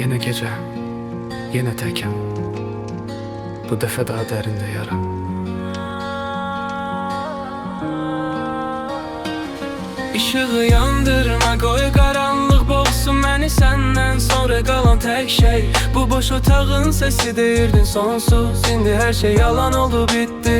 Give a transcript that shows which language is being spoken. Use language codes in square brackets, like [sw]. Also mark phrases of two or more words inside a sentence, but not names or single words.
[tr] gece yine tekem. Bu defa daha derinde yara. [az] İşığı yandırma, qoy qaranlıq boğsun məni səndən sonra qalan tək şey. Bu boş otağın sesi deyirdin sonsuz, indi hər şey yalan oldu bitti.